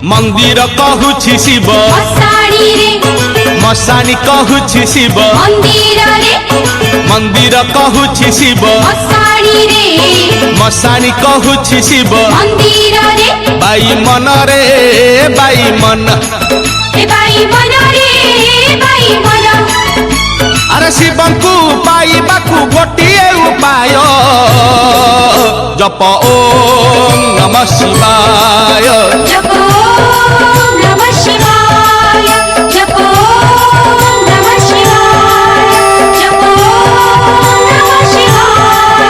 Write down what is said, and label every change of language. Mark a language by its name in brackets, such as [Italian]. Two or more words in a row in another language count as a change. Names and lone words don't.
[Odia] ମନ୍ଦିର କହୁଛି ଶିବ ମଶାଣୀ କହୁଛି ଶିବ ମନ୍ଦିର କହୁଛି ଶିବ ମଶାଣୀ କହୁଛି ଶିବ ବାଇ ମନ ରେ ବାଇ ମନ ଅରେ ଶିବ କୋ ପାଇବାକୁ ଗୋଟିଏ ଉପାୟ [Sanskrit] जप ओम नमः शिवाय जप ओम नमः शिवाय जप ओम नमः शिवाय जप ओम नमः शिवाय